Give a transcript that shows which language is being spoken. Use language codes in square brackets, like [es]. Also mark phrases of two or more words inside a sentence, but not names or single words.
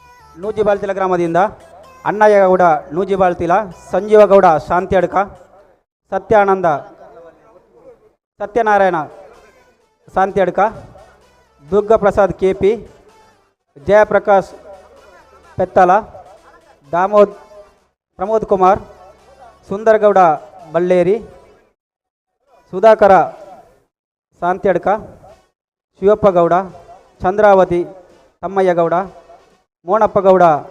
[kn] ನೂಜಿಬಾಳ್ತಿಲ ಗ್ರಾಮದಿಂದ ಅಣ್ಣಯ್ಯಗೌಡ ನೂಜಿಬಾಳ್ತಿಲ, ಸಂಜೀವಗೌಡ ಶಾಂತಿಯಡ್ಕ, ಸತ್ಯನಾರಾಯಣ ಶಾಂತಿಯಡ್ಕ, ದುರ್ಗಾಪ್ರಸಾದ್ KP, ಜಯಪ್ರಕಾಶ್ ಪೆತ್ತಲ, ಪ್ರಮೋದ್ ಕುಮಾರ್, ಸುಂದರಗೌಡ ಬಳ್ಳೇರಿ, ಸುಧಾಕರ ಶಾಂತಿಯಡ್ಕ, ಶಿವಪ್ಪಗೌಡ, ಚಂದ್ರಾವತಿ ತಮ್ಮಯ್ಯಗೌಡ, ಮೋಣಪ್ಪಗೌಡ